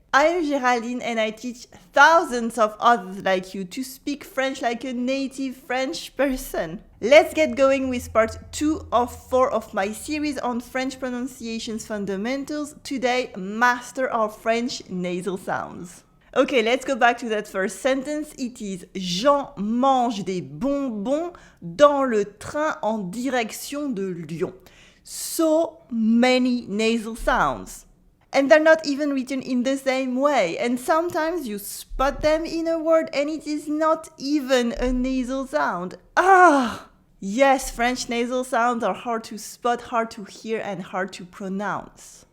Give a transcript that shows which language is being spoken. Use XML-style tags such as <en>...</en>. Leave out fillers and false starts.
<en>I'm Géraldine and I teach thousands of others like you to speak French like a native French person. Let's get going with part 2 of 4 of my series on French pronunciation's fundamentals. Today, master our French nasal sounds. Okay, let's go back to that first sentence. It is</en> <fr>Jean mange des bonbons dans le train en direction de Lyon.</fr> <en>So many nasal sounds. And they're not even written in the same way. And sometimes you spot them in a word and it is not even a nasal sound. Yes, French nasal sounds are hard to spot, hard to hear, and hard to pronounce.</en>